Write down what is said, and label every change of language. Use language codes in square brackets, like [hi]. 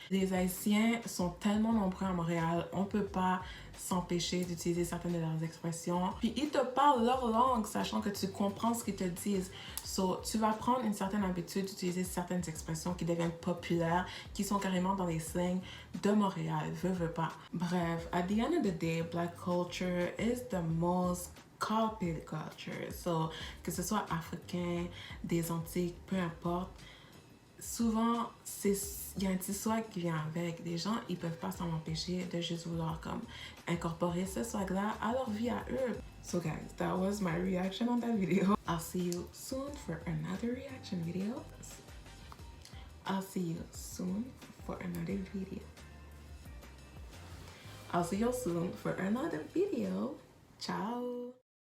[fr] Les Haïtiens sont tellement nombreux à Montréal, on peut pas s'empêcher d'utiliser certaines de leurs expressions. Puis ils te parlent leur langue, sachant que tu comprends ce qu'ils te disent. So, tu vas prendre une certaine habitude d'utiliser certaines expressions qui deviennent populaires, qui sont carrément dans les slangs de Montréal, veux pas. [en] Bref, at the end of the day, Black culture is the most copied culture. [fr] So, que ce soit africain, des Antilles, peu importe, souvent, il y a un petit swag qui vient avec. Les gens, ils peuvent pas s'en empêcher de juste vouloir comme incorporer ce swag-là à leur vie à eux. [en] So guys, that was my reaction on that video. I'll see you soon for another reaction video. I'll see you soon for another video. Ciao!